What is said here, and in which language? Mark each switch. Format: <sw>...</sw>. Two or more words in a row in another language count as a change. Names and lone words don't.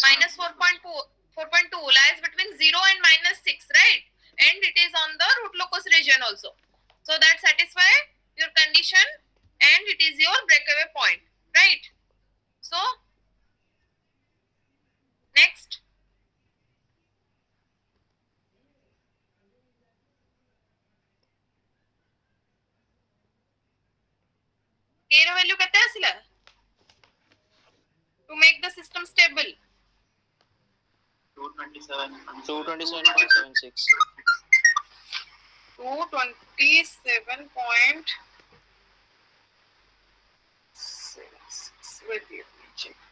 <en>-4.2 lies between 0 and -6, right? And it is on the root locus region also. So that satisfies your condition and it is your breakaway point, right? So next.</en> <or>K ର value କେତେ ଆସିଲା?</or> <en>To make the system stable. 227.76. 227.76. Wait, let me check.</en>